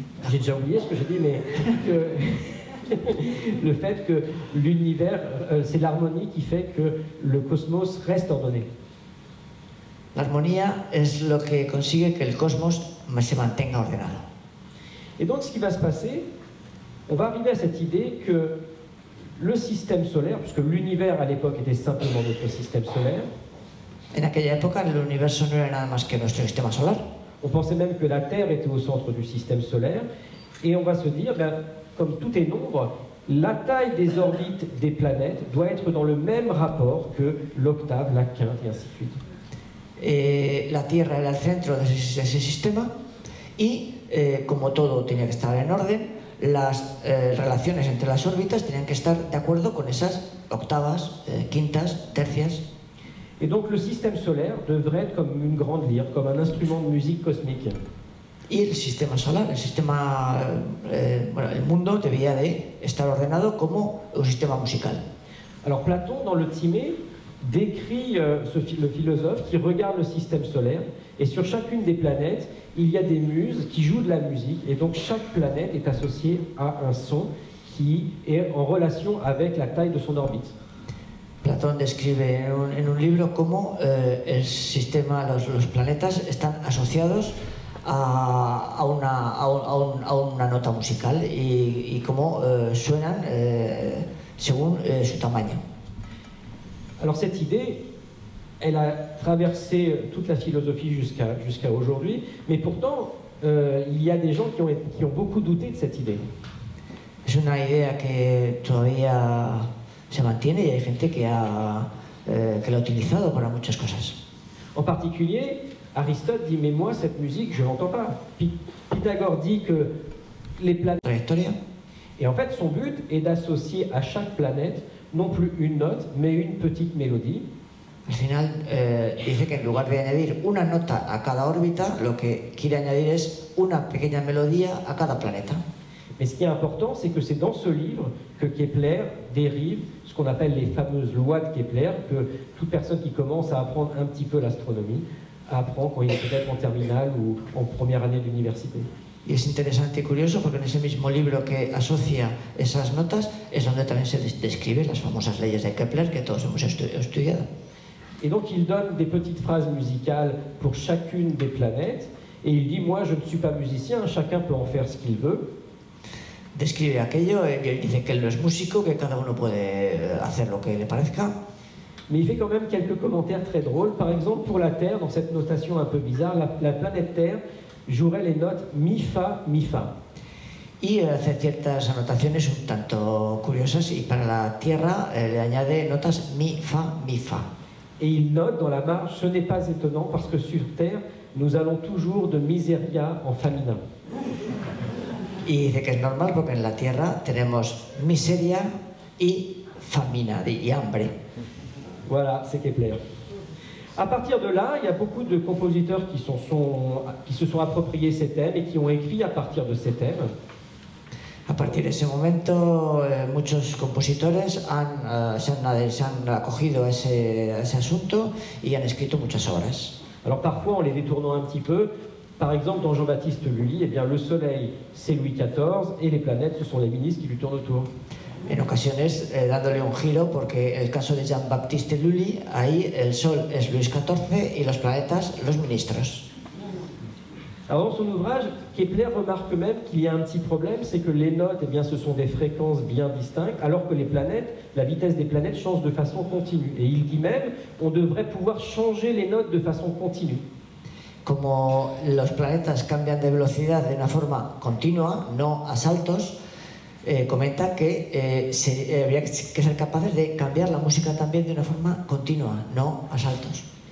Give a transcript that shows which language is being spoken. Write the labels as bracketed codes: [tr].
[fr] J'ai déjà oublié ce que j'ai dit, mais le fait que l'univers, c'est l'harmonie qui fait que le cosmos reste ordonné. [es] La armonía es lo que consigue que el cosmos se mantenga ordenado. [fr] Et donc ce qui va se passer, on va arriver à cette idée que le système solaire, puisque l'univers à l'époque était simplement notre système solaire. [es] En aquella época el universo no era nada más que nuestro sistema solar. [fr] On pensait même que la Terre était au centre du système solaire. Et on va se dire, comme tout est nombre, la taille des orbites des planètes doit être dans le même rapport que l'octave, la quinte, et ainsi de suite. [es] La Tierra era el centro de ese sistema y, como todo tenía que estar en orden, las relaciones entre las órbitas tenían que estar de acuerdo con esas octavas, quintas, tercias. [fr] Et donc le système solaire devrait être comme une grande lyre, comme un instrument de musique cosmique. [es] Y el sistema solar, el mundo debía de estar ordenado como un sistema musical. [fr] Alors Platon, dans le Timée, décrit le philosophe qui regarde le système solaire, et sur chacune des planètes, il y a des muses qui jouent de la musique, et donc chaque planète est associée à un son qui est en relation avec la taille de son orbite. [es] Platón describe en un libro cómo el sistema, los planetas están asociados a una nota musical y cómo suenan según su tamaño. [fr] Alors cette idée, elle a traversé toute la philosophie jusqu'à aujourd'hui, mais pourtant il y a des gens qui ont beaucoup douté de cette idée. [es] Es una idea que todavía se mantiene y hay gente que la ha utilizado para muchas cosas. [fr] En particulier, Aristote dit, mais moi, cette musique, je ne l'entends pas. Pythagore dit que les planètes... [es] Trayectoria. [fr] Et en fait, son but est d'associer à chaque planète, non plus une note, mais une petite mélodie. [es] Al final, dice que en lugar de añadir una nota a cada órbita, lo que quiere añadir es una pequeña melodía a cada planeta. [fr] Mais ce qui est important, c'est que c'est dans ce livre que Kepler dérive ce qu'on appelle les fameuses lois de Kepler, que toute personne qui commence à apprendre un petit peu l'astronomie apprend quand il est peut-être en terminale ou en première année d'université. [es] Y es interesante y curioso porque en ese mismo libro que asocia esas notas es donde también se describen las famosas leyes de Kepler que todos hemos estudiado. [fr] Et donc il donne des petites phrases musicales pour chacune des planètes. Et il dit, moi je ne suis pas musicien, chacun peut en faire ce qu'il veut. [es] Describe aquello y él dice que él no es músico, que cada uno puede hacer lo que le parezca. [fr] Mais il fait quand même quelques commentaires très drôles. Par exemple, pour la Terre, dans cette notation un peu bizarre, la planète Terre jouerait les notes mi, fa, mi, fa. [es] Y hace ciertas anotaciones un tanto curiosas y para la Tierra le añade notas mi, fa, mi, fa. [fr] Et il note dans la marge, ce n'est pas étonnant parce que sur Terre, nous allons toujours de miseria en féminin. [es] Y dice que es normal porque en la Tierra tenemos miseria y famina, y hambre. [fr] Voilà, c'est Kepler. À partir de là, il y a beaucoup de compositeurs qui se sont appropriés ces thèmes et qui ont écrit à partir de ces thèmes. [es] A partir de ese momento, muchos compositores se han acogido a ese asunto y han escrito muchas obras. [fr] Alors parfois, en les détournant un petit peu, par exemple dans Jean-Baptiste Lully, eh bien, le Soleil, c'est Louis XIV et les planètes, ce sont les ministres qui lui tournent autour. [es] En ocasiones dándole un giro, porque el caso de Jean-Baptiste Lully, ahí el Sol es Luis XIV y los planetas los ministros. [fr] Alors dans son ouvrage, Kepler remarque même qu'il y a un petit problème, c'est que les notes, eh bien, ce sont des fréquences bien distinctes, alors que les planètes, la vitesse des planètes change de façon continue. Et il dit même, on devrait pouvoir changer les notes de façon continue. [es] Como los planetas cambian de velocidad de una forma continua, no a saltos, comenta que habría que ser capaces de cambiar la música también de una forma continua, no a saltos.